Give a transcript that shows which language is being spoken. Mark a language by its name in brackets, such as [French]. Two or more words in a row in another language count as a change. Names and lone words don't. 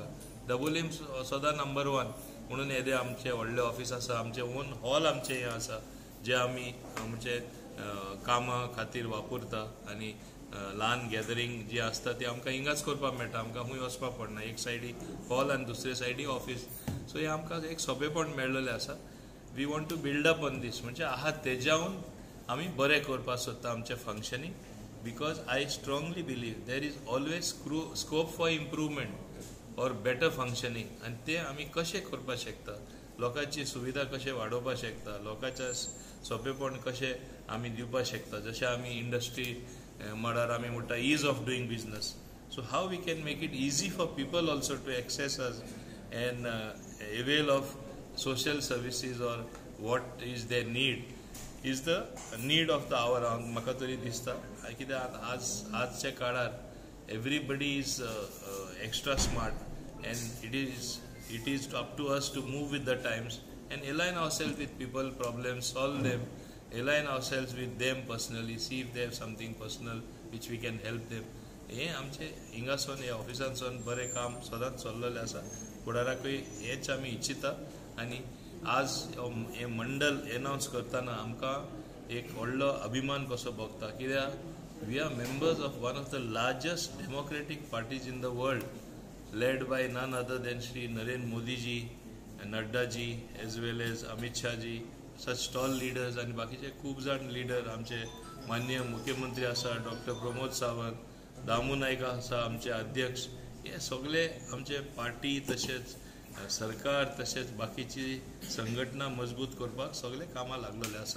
[Konkani] दाबोलीम सदां नंबर 1 म्हणून येदे आमचे व्हडले ऑफिस आसा. आमचे ओन हॉल आमचे हे आसा जे आमी आमचे कामां खातीर वापरता, आनी ल्हान गॅदरींग जी आसता ती आमकां हिंगाच करपाक मेळटा. आमकां खूंय वचपाक पडना. एक सायडी हॉल आनी दुसरे सायडी ऑफिस. सो हे आमकां एक सोंपेपण मेळ्ळलें आसा. [English] we want to build up on this. [Konkani] म्हणजे आहा तेज्याहून आमी बरें करपाक सोदता आमचें फंक्शनींग. [English] because I strongly believe there is always scope for improvement or better functioning. [Konkani] आनी ते आमी कशें करपाक शकता, लोकांची सुविधा कशें वाडोवपाक शकता, लोकांच्या सोंपेपण कशें आमी दिवपाक शकता. जशें आमी इंडस्ट्री म्हळ्यार आमी म्हणटा [English] ease of doing business. so how we can make it easy for people also to access us and avail of social services or what is their need is the need of the hour. [Konkani] म्हाका तरी दिसता कित्याक आजच्या काळार [English] everybody is extra smart and it is up to us to move with the times and align ourselves with people problems, solve them, align ourselves with them personally, see if they have something personal which we can help them. [Konkani] हे आमचे हिंगासून हे ऑफिसांसून बरें काम सदांच चल्लेलें आसा. फुडाराकूय हेच आमी इच्छिता. आनी आज हे मंडल एनाउन्स करतना आमकां एक व्हडलो अभिमान कसो भोगता. [English] कित्याक we are members of one of the largest democratic parties in the world, led by none other than Shri Narendra Modi ji, Nadda ji, as well as Amit Shah ji, such tall leaders [Konkani] आनी बाकीचे खूब जाण लिडर. आमचे माननीय मुख्यमंत्री आसा डॉक्टर प्रमोद सावंत, दामू नायक आसा आमचे अध्यक्ष. हे सगळे आमचे पार्टी तशेंच सरकार तशेंच बाकीची संघटना मजबूत करपाक सगळे कामां लागलेले आसा.